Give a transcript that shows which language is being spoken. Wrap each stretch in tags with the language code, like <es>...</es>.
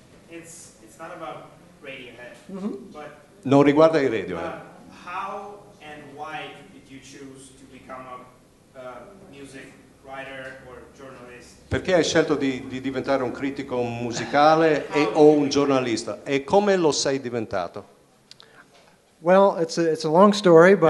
<en>It's not about Radiohead, but</en> <it>Non riguarda i radio.</it> <en>how and why did you choose to become a music writer or journalist?</en> <it>Perché hai scelto di diventare un critico musicale o un giornalista? E come lo sei diventato?</it> <en>Well, it's a long story, but</en>